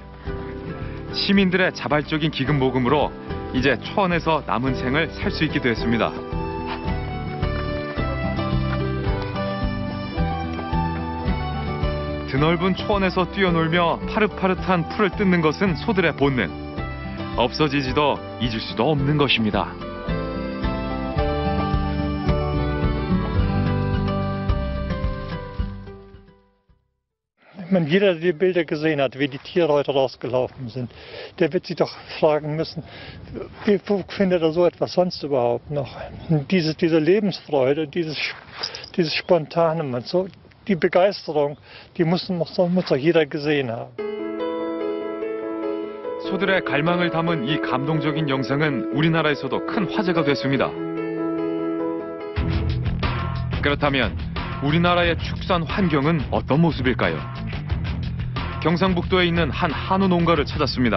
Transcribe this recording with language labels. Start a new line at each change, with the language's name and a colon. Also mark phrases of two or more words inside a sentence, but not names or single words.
Korean: 시민들의 자발적인 기금 모금으로 이제 초원에서 남은 생을 살 수 있게 됐습니다. 드넓은 초원에서 뛰어놀며 파릇파릇한 풀을 뜯는 것은 소들의 본능. 없어지지도 잊을 수도 없는 것입니다.
German: Jeder, der die Bilder gesehen hat, wie die Tiere heute rausgelaufen sind, der wird sich doch fragen müssen, wo findet er so etwas sonst überhaupt noch? Diese Lebensfreude, dieses Spontane, und so, die Begeisterung, die muss doch jeder gesehen haben.
Korean: 소들의 갈망을 담은 이 감동적인 영상은 우리나라에서도 큰 화제가 됐습니다. 그렇다면 우리나라의 축산 환경은 어떤 모습일까요? 경상북도에 있는 한 한우 농가를 찾았습니다.